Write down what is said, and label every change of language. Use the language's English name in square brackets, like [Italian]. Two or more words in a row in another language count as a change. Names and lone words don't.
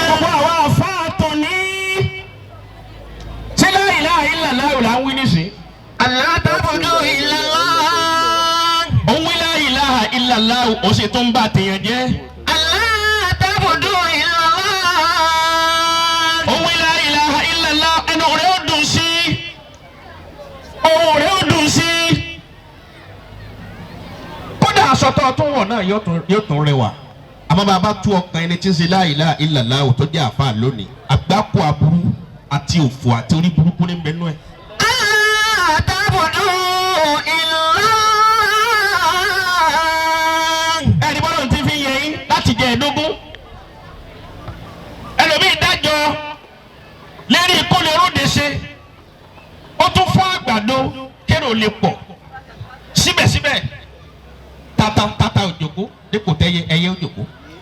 [Yoruba] gbogbo àwọn afáàtò ní ṣé [Arabic] لا إله إلا الله [Yoruba] là ń wí nísìn. [Arabic] ألا تعبدوا إلا الله. [Yoruba] òun wí [Arabic] لا إله إلا الله [Yoruba] ó sì tún bá tèèyàn jẹ́. [Arabic] ألا تعبدوا إلا الله. [Yoruba] òun wí [Arabic] لا إله إلا الله [Yoruba] ẹnu rẹ̀ ó dùn sí ohùn rẹ̀ ó dùn sí. kódà aṣọ tó tún wọ̀ náà yóò tún rẹwà. àmọ́ bàbá tú ọkàn ẹni tí ń ṣe [Arabic] لا إله إلا الله [Yoruba] tó jẹ́ àfáà lónìí àgbákò aburú àti òfò àti orí burúkú ní bẹ́ẹ̀ nú ẹ̀. [Arabic] ألا تعبدوا إلا الله. [Yoruba] ẹni bọ́lá ti fi yẹ yín láti jẹ ẹ̀dógún ẹlòmíì dájọ́ lérí ìkólé róde ṣe ó tún fún àgbàdo kérò lè pọ̀ síbẹ̀síbẹ̀ tata òjòkó dípò tẹ́yẹ ẹyẹ òjòkó.